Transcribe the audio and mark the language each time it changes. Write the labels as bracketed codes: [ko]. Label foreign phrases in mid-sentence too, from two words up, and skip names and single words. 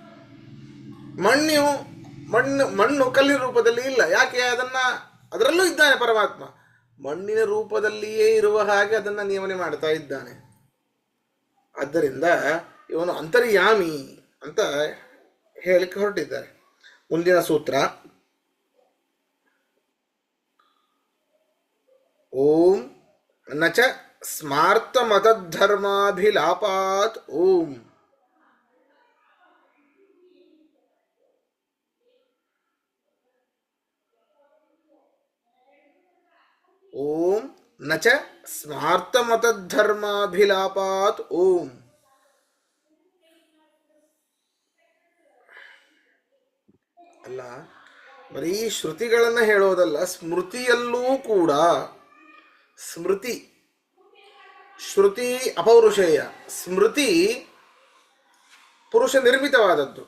[kn] ಮಣ್ಣು ಕಲ್ಲಿನ ರೂಪದಲ್ಲಿ ಇಲ್ಲ. ಯಾಕೆ? ಅದರಲ್ಲೂ ಇದ್ದಾನೆ ಪರಮಾತ್ಮ. ಮಣ್ಣಿನ ರೂಪದಲ್ಲಿಯೇ ಇರುವ ಹಾಗೆ ಅದನ್ನು ನಿಯಮನೆ ಮಾಡ್ತಾ ಇದ್ದಾನೆ. ಆದ್ದರಿಂದ ಇವನು ಅಂತರ್ಯಾಮಿ ಅಂತ ಹೇಳಿಕ್ಕೆ ಹೊರಟಿದ್ದಾರೆ. ಮುಂದಿನ ಸೂತ್ರ [sa] ಓಂ ನಚ ಸ್ಮಾರ್ತ ಮತಧರ್ಮಾಭಿಲಾಪಾತ್ ಓಂ. ಓಂ ನಚ ಸ್ಮಾರ್ತ ಮತಧರ್ಮಾಭಿಲಾಪಾತ್ ಓಂ. [kn] ಅಲ್ಲ, ಬರೀ ಶ್ರುತಿಗಳನ್ನು ಹೇಳೋದಲ್ಲ, ಸ್ಮೃತಿಯಲ್ಲೂ ಕೂಡ. ಶ್ರುತಿ ಅಪೌರುಷೇಯ, ಸ್ಮೃತಿ ಪುರುಷ ನಿರ್ಮಿತವಾದದ್ದು.